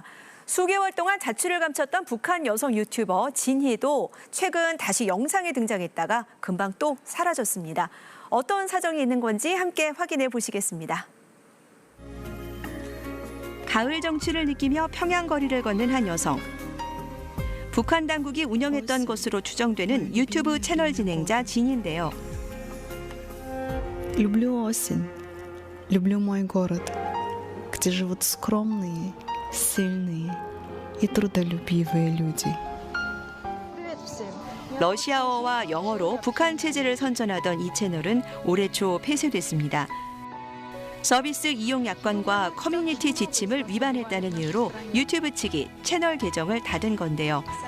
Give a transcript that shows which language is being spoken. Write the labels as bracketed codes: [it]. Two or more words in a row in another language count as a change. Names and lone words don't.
[ko] 수개월 동안 자취를 감췄던 북한 여성 유튜버 진희도 최근 다시 영상에 등장했다가 금방 또 사라졌습니다. 어떤 사정이 있는 건지 함께 확인해 보시겠습니다. 가을 정취를 느끼며 평양 거리를 걷는 한 여성. 북한 당국이 운영했던 것으로 추정되는 유튜브 채널 진행자 진인데요. [ru] Люблю осень. Люблю мой город, где живут скромные, сильные и трудолюбивые люди. [ko] 러시아어와 영어로 북한 체제를 선전하던 이 채널은 올해 초 폐쇄됐습니다. 서비스 이용 약관과 커뮤니티 지침을 위반했다는 이유로 유튜브 측이 채널 계정을 닫은 건데요.